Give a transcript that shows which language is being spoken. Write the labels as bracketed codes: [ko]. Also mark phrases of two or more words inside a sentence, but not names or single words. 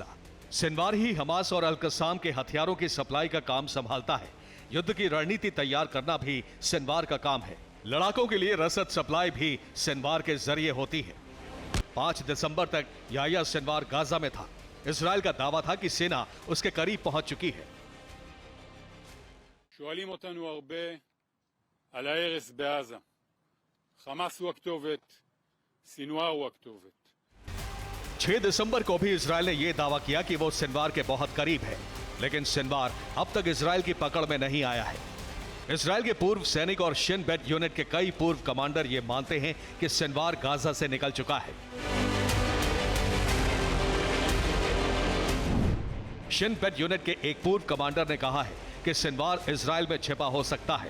[hi] सिनवार ही हमास और अल कसाम के हथियारों की सप्लाई का काम संभालता है। युद्ध की रणनीति तैयार करना भी सिनवार का काम है। लड़ाकों के लिए रसद सप्लाई भी सिनवार के जरिए होती है। 5 दिसंबर तक याह्या सिनवार गाजा में था। इजराइल का दावा था कि सेना उसके करीब पहुंच चुकी है। [he] שואלים אותנו הרבה על ההרס בעזה. חמאס הוא הכתובת, סינואר הוא הכתובת. [hi] 6 दिसंबर को भी इजराइल ने यह दावा किया कि वो सिनवार के बहुत करीब है, लेकिन सिनवार अब तक इजराइल की पकड़ में नहीं आया है। इजराइल के पूर्व सैनिक और शिन बेट यूनिट के कई पूर्व कमांडर ये मानते हैं कि सिनवार गाजा से निकल चुका है। शिन बेट यूनिट के एक पूर्व कमांडर ने कहा है कि सिनवार इजराइल में छिपा हो सकता है।